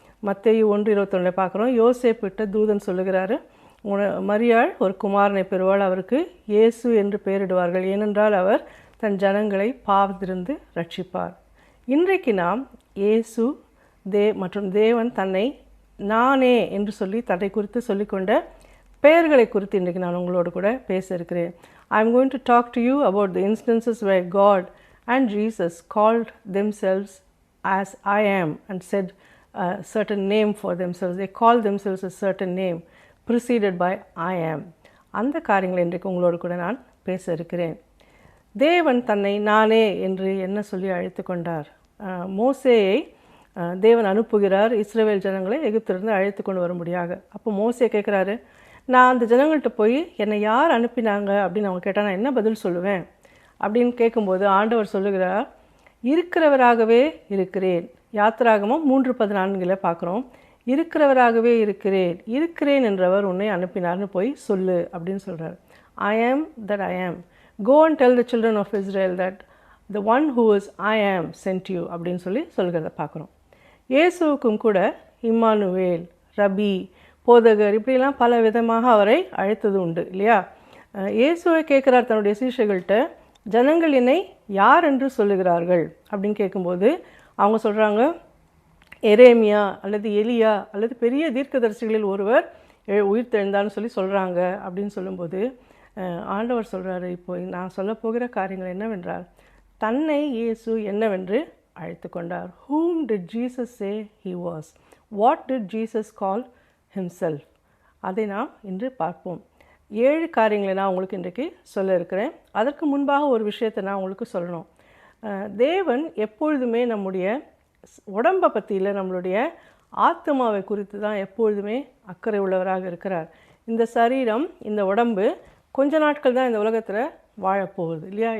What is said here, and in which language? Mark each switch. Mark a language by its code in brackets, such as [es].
[ta] மத்தேயு 1:21 பார்க்குறோம். யோசேப்பிட்ட தூதன் சொல்லுகிறாரு, மரியாள் ஒரு குமாரனை பெறுவாள், அவருக்கு இயேசு என்று பெயரிடுவார்கள், ஏனென்றால் அவர் தன் ஜனங்களை பாவத்திலிருந்து ரட்சிப்பார். இன்றைக்கு நாம் இயேசு மற்றும் தேவன் தன்னை நானே என்று சொல்லி தன்னை குறித்து சொல்லிக்கொண்ட பெயர்களை குறித்து இன்றைக்கு நான் உங்களோடு கூட பேச இருக்கிறேன். [en] I am going to talk to you about the instances where God and Jesus called themselves as I am and said a certain name for themselves. They called themselves a certain name preceded by I am. [ta] அந்த காரியங்களை இன்றைக்கு உங்களோடு கூட நான் பேச இருக்கிறேன். தேவன் தன்னை நானே என்று என்ன சொல்லி அழைத்து கொண்டார்? மோசேயை தேவன் அனுப்புகிறார் இஸ்ரவேல் ஜனங்களை எகிப்திலிருந்து அழைத்து கொண்டு வரும்படியாக. அப்போ மோசே கேட்குறாரு, நான் அந்த ஜனங்கள்கிட்ட போய் என்னை யார் அனுப்பினாங்க அப்படின்னு அவங்க கேட்டால் நான் என்ன பதில் சொல்லுவேன் அப்படின்னு கேட்கும்போது ஆண்டவர் சொல்லுகிறார், இருக்கிறவராகவே இருக்கிறேன். யாத்திராகமம் 3:14 பார்க்குறோம். இருக்கிறவராகவே இருக்கிறேன் என்றவர் உன்னை அனுப்பினார்னு போய் சொல்லு அப்படின்னு சொல்கிறார். [en] I am that I am. Go and tell the children of Israel that the one who is I am sent you [ta] அப்படின்னு சொல்கிறத பார்க்குறோம். இயேசுவுக்கும் கூட இம்மானுவேல், ரபி, போதகர் இப்படிலாம் பல விதமாக அவரை அழைத்தது உண்டு இல்லையா? இயேசுவை கேட்குறார் தன்னுடைய சீஷர்கள்ட்ட, ஜனங்கள் என்னை யார் என்று சொல்லுகிறார்கள் அப்படின்னு கேட்கும்போது அவங்க சொல்கிறாங்க, எரேமியா அல்லது எலியா அல்லது பெரிய தீர்க்கதரிசிகளில் ஒருவர் உயிர்த்தெழுந்தான்னு சொல்கிறாங்க அப்படின்னு சொல்லும்போது ஆண்டவர் சொல்கிறாரு, இப்போ நான் சொல்ல போகிற காரியங்கள் என்னவென்றால், தன்னை இயேசு என்னவென்று அழைத்து கொண்டார். [en] Whom did Jesus say he was? What did Jesus call himself? [ta] அதை நாம் இன்று பார்ப்போம். 7 காரியங்களை நான் உங்களுக்கு இன்றைக்கு சொல்ல இருக்கிறேன். அதற்கு முன்பாக ஒரு விஷயத்தை நான் உங்களுக்கு சொல்லணும். தேவன் எப்பொழுதுமே நம்முடைய உடம்பை பற்றி இல்லை, நம்மளுடைய ஆத்மாவை குறித்து தான் எப்பொழுதுமே அக்கறை உள்ளவராக இருக்கிறார். இந்த சரீரம், இந்த உடம்பு கொஞ்ச நாட்கள் தான் இந்த உலகத்தில் வாழப்போகுது இல்லையா?